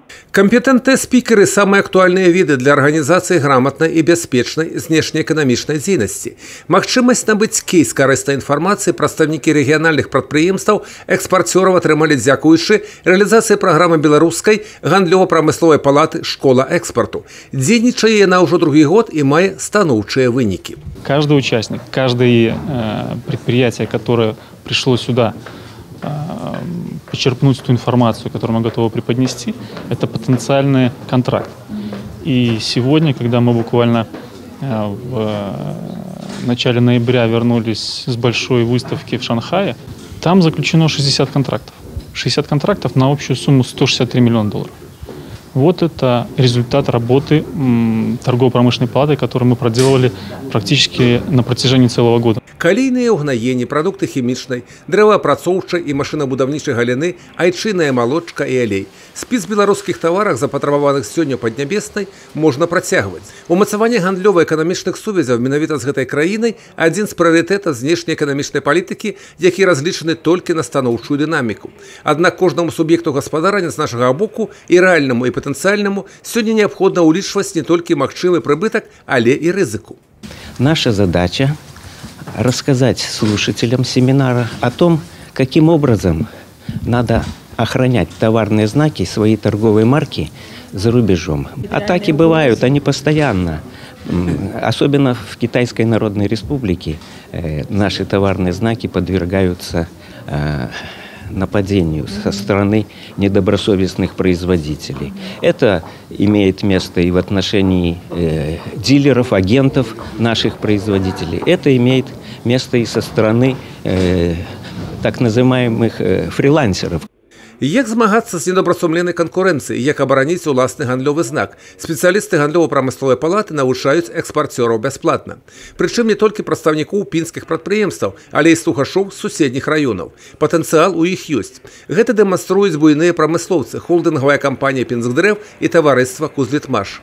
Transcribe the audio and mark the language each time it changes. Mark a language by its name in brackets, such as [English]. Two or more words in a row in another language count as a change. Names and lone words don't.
[Russian] Компетентные спикеры – самые актуальные виды для организации грамотной и [Belarusian] бяспечной знешнеэканамічнай дзейнасці. Магчымасць набыць кейс карыснай інфармацыі прадстаўнікі рэгіянальных прадпрыемстваў, экспарцёраў атрымалі дзякуючы рэалізацыі праграмы беларускай гандлёва-прамысловай палаты «Школа экспорту». Дзейнічае яна ўжо другі год і мае станоўчыя вынікі. [Russian] Каждый участник, каждое предприятие, которое пришло сюда, почерпнуть ту информацию, которую мы готовы преподнести, это потенциальный контракт. И сегодня, когда мы буквально в начале ноября вернулись с большой выставки в Шанхае, там заключено 60 контрактов. 60 контрактов на общую сумму $163 миллиона. Вот это результат работы торгово-промышленной палаты, которую мы проделывали практически на протяжении целого года. [Belarusian] Калійныя ўгнаенні, прадукты хімічнай, дрэваапрацоўчай і машынабудаўнічай галіны, айчынная малочка і алей. Спіс беларускіх таварах, запатрабаваных сёння паднябеснай, можна працягваць. Умацаванне гандлёва-эканамічных сувязяў менавіта з гэтай краінай адзін з прыярытэтаў знешнеэканамічнай палітыкі, які разлічаны толькі на станоўчую дынаміку. Аднак кожнаму суб'екту гаспадарання з нашага боку і рэальнаму і патэнцыяльнаму сёння неабходна ўлічваць не толькі магчымы прыбытак, але і рызыку. [Russian] Наша задача рассказать слушателям семинара о том, каким образом надо охранять товарные знаки, свои торговые марки за рубежом. Атаки бывают, они постоянно. Особенно в Китайской Народной Республике наши товарные знаки подвергаются нападению со стороны недобросовестных производителей. Это имеет место и в отношении дилеров, агентов наших производителей. Это имеет место и со стороны так называемых фрилансеров. [Belarusian] Як змагацца з недобрасумленнай канкурэнцыяй, як абараніць уласны гандлёвы знак? Спецыялісты гандлёва-прамысловай палаты навучаюць экспарцёраў бясплатна. Прычым не толькі прадстаўнікоў пінскіх прадпрыемстваў, але і слухачоў з суседніх раёнаў. Патэнцыял у іх ёсць. Гэта дэманструюць буйныя прамыслоўцы, холдынгавая кампанія «Пінскдрэв» і таварыства «Кузлітмаш».